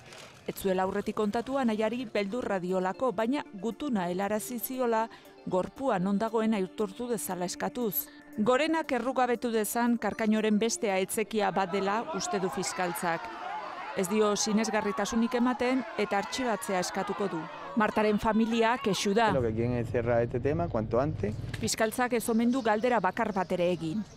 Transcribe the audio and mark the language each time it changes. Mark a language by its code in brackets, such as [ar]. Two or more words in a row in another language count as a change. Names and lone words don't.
[eu] Ez zuela aurretik kontatu anaiari beldurra diolako, baina gutuna helarazi ziola gorpua non dagoen aitortu dezala eskatuz. Gorenak errugabetu dezan Karkainoren beste aitzekia bat dela uste du fiskaltzak. Ez dio sinesgarritasunik ematen eta artxibatzea eskatuko du. Martaren familia kexu da. [es] Lo que quieren es cerrar este tema cuanto antes. [eu] Fiskaltzak ez omen du galdera bakar bat ere egin.